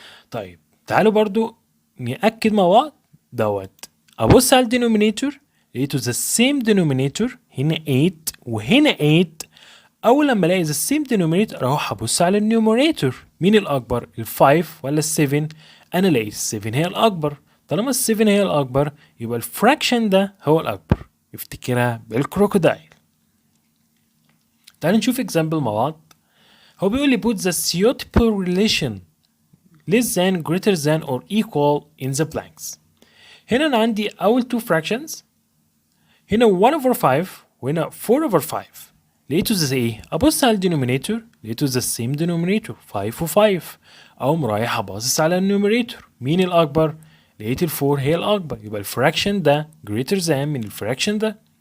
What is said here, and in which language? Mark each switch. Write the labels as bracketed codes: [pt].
[ar] طيب تعالوا برضو نأكد مع بعض دوت ابص على الدينومينيتور لقيته [en] the same denominator [ar] هنا 8 وهنا 8 اول لما الاقي the same denominator اروح ابص على النيوميريتور مين الاكبر ال5 ولا ال7 انا لقيت ال7 هي الاكبر طالما ال7 هي الاكبر يبقى الفراكشن ده هو الاكبر افتكرها بالكروكودايل. تعالوا نشوف example مع بعض. هو بيقول لي [en] put the suitable relation less than greater than or equal in the blanks. [ar] هنا انا عندي اول [en] two fractions [ar] هنا 1 over 5 وهنا 4 over 5 لقيته زي ايه؟ ابص على الدينومينيتور لقيته [en] the same denominator [ar] 5 و5 اقوم رايح ابص على النيوميريتور مين الاكبر؟ لقيت ال 4 هي الاكبر يبقى الفراكشن ده [en] greater than [ar] من الفراكشن ده.